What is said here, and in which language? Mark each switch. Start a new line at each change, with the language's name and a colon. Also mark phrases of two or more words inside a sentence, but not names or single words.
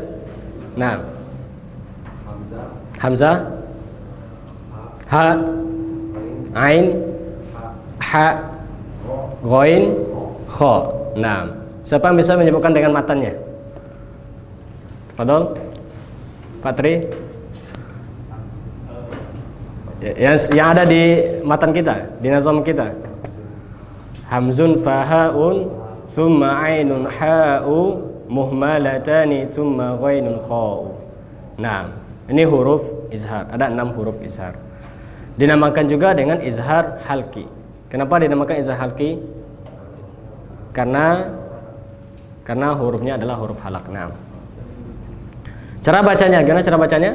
Indonesian: Nah, Hamzah, Ha, Ain, Ha, Ghain, Kha. Nah, siapa yang bisa menyebutkan dengan matannya? Fadol, Fatri. Yang ada di matan kita, di nazam kita.
Arabic: همز فهاء ثم عين حاء مهملتان ثم غين خاء.
Indonesian: Nah, ini huruf izhar. Ada 6 huruf izhar. Dinamakan juga dengan izhar halki. Kenapa dinamakan izhar halki? Karena hurufnya adalah huruf halak. Nah, Cara bacanya, gimana cara bacanya?